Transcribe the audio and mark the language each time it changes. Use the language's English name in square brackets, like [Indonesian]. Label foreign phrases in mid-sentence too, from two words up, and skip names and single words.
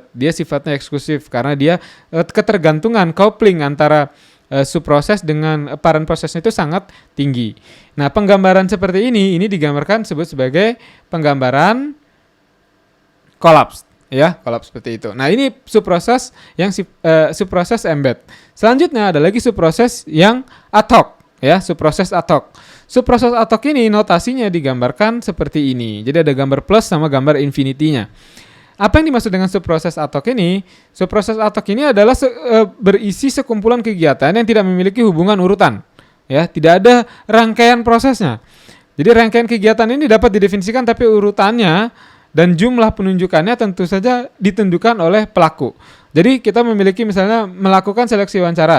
[Indonesian] Dia sifatnya eksklusif karena dia ketergantungan coupling antara subproses dengan parent prosesnya itu sangat tinggi. Nah, penggambaran seperti ini digambarkan disebut sebagai penggambaran collapse. Ya, collapse seperti itu. Nah, ini subproses yang subproses embed. Selanjutnya ada lagi subproses yang ad hoc, ya, subproses ad hoc. Subproses ad hoc ini notasinya digambarkan seperti ini. Jadi ada gambar plus sama gambar infinity-nya. Apa yang dimaksud dengan subproses ad hoc ini? Subproses ad hoc ini adalah berisi sekumpulan kegiatan yang tidak memiliki hubungan urutan. Ya, tidak ada rangkaian prosesnya. Jadi rangkaian kegiatan ini dapat didefinisikan tapi urutannya dan jumlah penunjukannya tentu saja ditentukan oleh pelaku. Jadi kita memiliki misalnya melakukan seleksi wawancara.